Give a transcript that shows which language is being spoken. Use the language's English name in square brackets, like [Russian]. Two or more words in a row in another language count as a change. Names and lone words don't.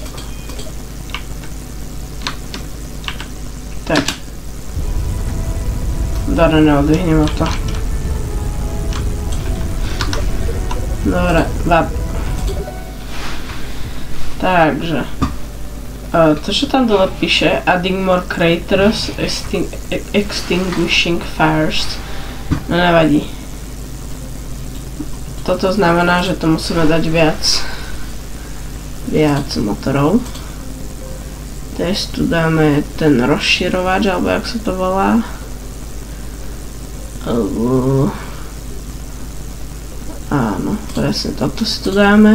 [Slovak] Tak. Dobre, neodvihne ma to. Dobre, vap. Takže. To, čo tam dole píše, [English] adding more craters, extinguishing fires. [Slovak] No nevadí. Toto znamená, že to musíme dať viac motorov. Teraz tu dáme ten rozširovač, alebo jak sa to volá. Áno, presne toto si tu dáme.